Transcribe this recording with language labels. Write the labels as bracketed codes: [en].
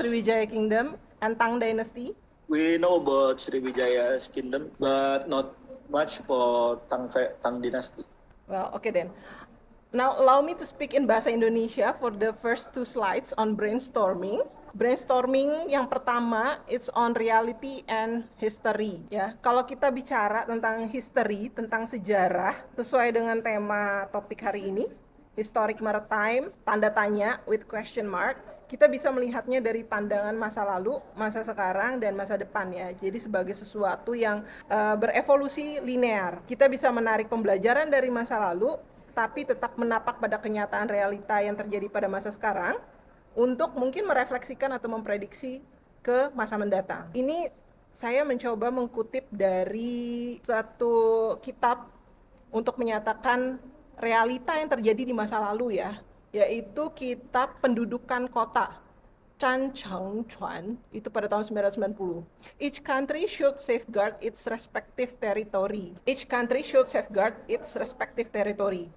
[en] Sriwijaya Kingdom and Tang Dynasty? We know about Srivijaya's kingdom, but not much for Tang Dynasty. Well, okay then. Now allow me to speak in Bahasa Indonesia for the first two slides on brainstorming. Brainstorming [id] yang pertama, [en] it's on reality and history. [id] Ya, kalau kita bicara tentang history, tentang sejarah, sesuai dengan tema topik hari ini, historic maritime, tanda tanya [en] with question mark, [id] kita bisa melihatnya dari pandangan masa lalu, masa sekarang, dan masa depan ya. Jadi sebagai sesuatu yang berevolusi linear. Kita bisa menarik pembelajaran dari masa lalu, tapi tetap menapak pada kenyataan realita yang terjadi pada masa sekarang, untuk mungkin merefleksikan atau memprediksi ke masa mendatang. Ini saya mencoba mengkutip dari satu kitab untuk menyatakan realita yang terjadi di masa lalu ya, yaitu kitab Pendudukan Kota Chan Cheng Chuan, itu pada tahun 1990. [en] Each country should safeguard its respective territory. Each country should safeguard its respective territory.